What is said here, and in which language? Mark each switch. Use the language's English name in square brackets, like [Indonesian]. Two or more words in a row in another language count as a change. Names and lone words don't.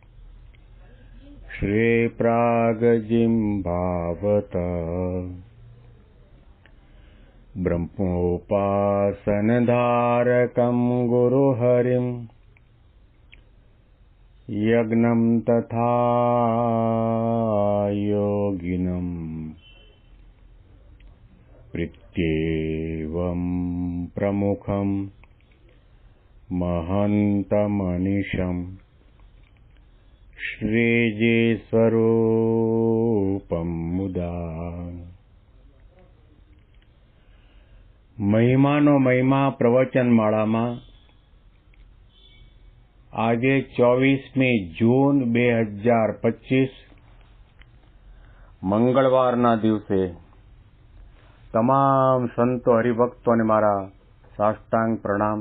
[Sanskrit] श्रीप्रागजिह्वावत ब्रह्मोपासनधारकं गुरुहरिं यज्ञं तथा योगिनं प्रत्येवं प्रमुखं महन्तमनिशं श्रीजीस्वरूपं मुदा [Gujarati] મહિમાનો મહિમા પ્રવચનમાળામાં આજે 24મી જૂન 2025 મંગળવારના દિવસે તમામ સંતો હરિભક્તોને મારા સાષ્ટાંગ પ્રણામ.